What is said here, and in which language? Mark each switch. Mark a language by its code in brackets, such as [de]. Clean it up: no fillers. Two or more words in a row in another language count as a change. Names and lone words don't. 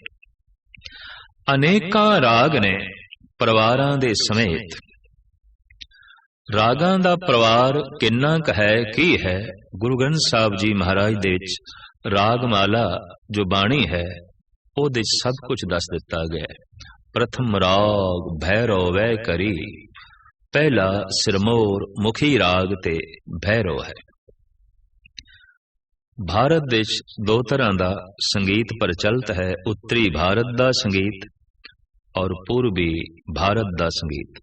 [pa] ਅਨੇਕਾਂ ਰਾਗ ਨੇ ਪਰਿਵਾਰਾਂ ਦੇ ਸਮੇਤ। ਰਾਗਾਂ ਦਾ ਪਰਿਵਾਰ ਕਿੰਨਾ ਕ ਹੈ, ਕੀ ਹੈ? ਗੁਰੂ ਗ੍ਰੰਥ ਸਾਹਬ ਜੀ ਮਹਾਰਾਜ ਦੇ ਵਿਚ ਰਾਗਮਾਲਾ ਜੋ ਬਾਣੀ ਹੈ, ਓਹਦੇ ਸਭ ਕੁਝ ਦੱਸ ਦਿੱਤਾ ਗਿਆ ਹੈ। ਪ੍ਰਥਮ ਰਾਗ ਭੈਰਵ ਵੈ ਕਰੀ, ਪਹਿਲਾ ਸਿਰਮੌਰ ਮੁਖੀ ਰਾਗ ਤੇ ਭੈਰਵ ਹੈ। [hi] भारत देश दो तरह का संगीत प्रचलित है, उत्तरी भारत का संगीत और पूर्वी भारत का संगीत।